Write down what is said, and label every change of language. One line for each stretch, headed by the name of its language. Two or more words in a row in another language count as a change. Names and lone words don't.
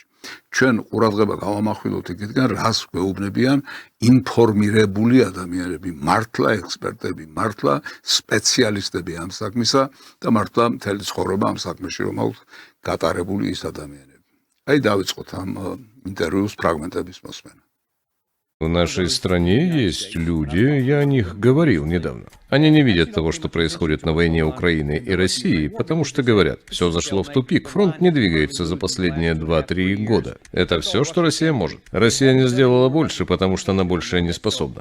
Georgian: ჩვენ ყურადღება გავამახვილებთ იქითკენ, რას გვეუბნებიან ინფორმირებული ადამიანები, მართლა ექსპერტები, მართლა სპეციალისტები ამ საქმისა და მართლა მთელი ცხოვრება ამ საქმეში რომ აქვს გატარებული ის ადამიანები. აი დავიწყოთ ამ ინტერვიუს ფრაგმენტების მოსმენა.
Russian: В нашей стране есть люди, я о них говорил недавно. Они не видят того, что происходит на войне Украины и России, потому что говорят, все зашло в тупик, фронт не двигается за последние 2-3 года. Это все, что Россия может. Россия не сделала больше, потому что она больше не способна.